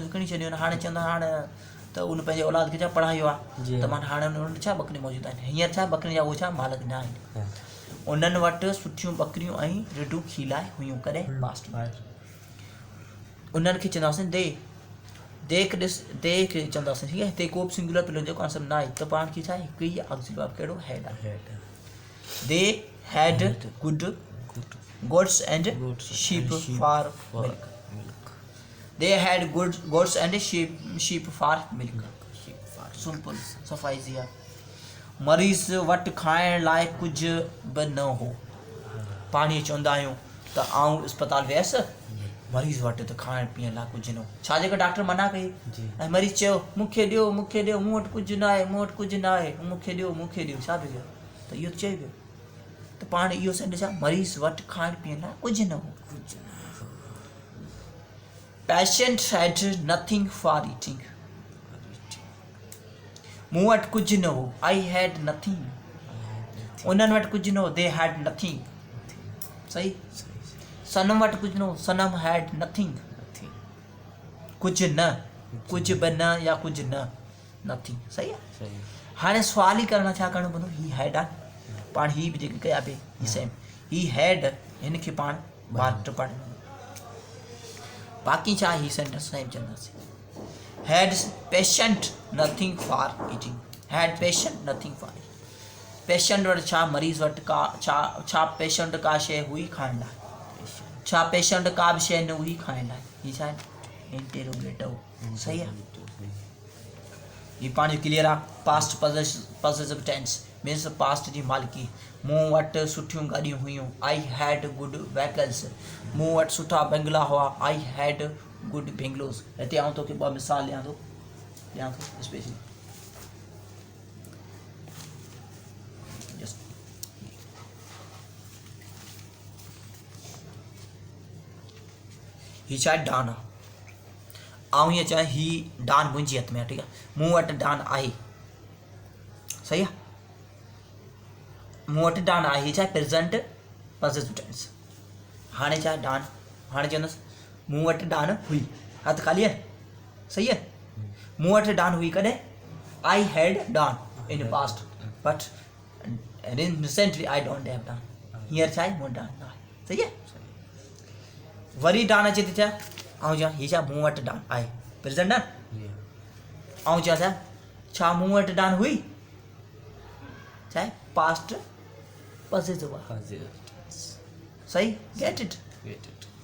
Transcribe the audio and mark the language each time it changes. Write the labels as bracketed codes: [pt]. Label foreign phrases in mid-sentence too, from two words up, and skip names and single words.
[sd] विकिणी छॾियूं आहिनि हाणे चवंदा हाणे त उन पंहिंजे औलाद खे छा पढ़ायो आहे त मां हाणे उन वटि छा ॿकरियूं मौजूदु आहिनि हींअर छा ॿकरियुनि जा उहे छा मालिक न आहिनि उन्हनि वटि सुठियूं ॿकरियूं ऐं रिढूं खीलाए हुयूं कॾहिं पास्ट में उन्हनि खे चवंदासीं दे खे चवंदासीं ठीकु आहे हिते को बि [en] singular plural [sd] जो कॉन्सेप्ट न आहे त पाण खे छा आहे हिकु [en] e auxiliary verb कहिड़ो हैड आहे they had good goats and sheep for milk they had good goats and sheep for [sd] मिल्क सिंपल सफ़ाई जी आहे मरीज़ वटि खाइण लाइ कुझु बि न हो पाण इहे चवंदा आहियूं त आउं अस्पताल वियसि मरीज़ वटि त खाइण पीअण लाइ कुझु न हो छा जेका डॉक्टर मना कई ऐं मरीज़ चयो मूंखे ॾियो मूं वटि कुझु न आहे मूंखे ॾियो छा पियो त इहो चई वियो त पाण इहो सेंटेंस छा मरीज़ वटि खाइण पीअण लाइ कुझु न हो [en] patient had nothing for eating [sd] मूं वटि कुझु न हो [en] I had nothing [sd] उन्हनि वटि कुझु न हो [en] they had nothing [sd] सही सनम वटि कुझु न हो सनम [en] had nothing [sd] कुझु बि न या कुझु न नथिंग सही आहे हाणे सुवाल ई करणु छा करिणो पवंदो [en] he had [sd] आहे पाण ही बि जेके कया पिए [en] he same he had [sd] हिन खे पाण पार्ट पढ़ बाक़ी छा ही [en] sentence same चवंदासीं had patient nothing for eating had patient nothing for eating patient [sd] वटि छा मरीज़ वटि का छा पेशेंट का शइ हुई खाइण लाइ छा पेशेंट का बि शइ न हुई खाइण लाइ हीअ छा आहे इंटेरोगेटिव सही आहे हीअ पंहिंजो क्लियर आहे [en] past positive tense means past [sd] जी मालिकी मूं वटि सुठियूं गाॾियूं हुयूं [en] I had good vehicles [sd] मूं वटि सुठा बंगला हुआ [en] I had good bungalows [sd] हिते आउं तोखे ॿ मिसाल ॾियां थो स्पेशली हीअ छा आहे डान आहे ऐं हीअं चवां हीअ डान मुंहिंजे हथ में आहे ठीकु आहे मूं वटि डान आहे सही आहे मूं वटि डान आहे हीअ छा आहे [en] present positive tense [sd] हाणे छा आहे डान हाणे चवंदुसि मूं वटि डान हुई हथु ख़ाली आहे सही आहे मूं वटि डान हुई कॾहिं [en] I had Dan in past but recently I don't have Dan [sd] हींअर छा आहे मूं डान न आहे सही आहे वरी डान अचे थी छा ऐं चवां हीअ छा मूं वटि डान आहे प्रेज़ेंट डान ऐं चवां छा मूं वटि डान हुई छा आहे [en] past positive [sd] आहे सही [en] get it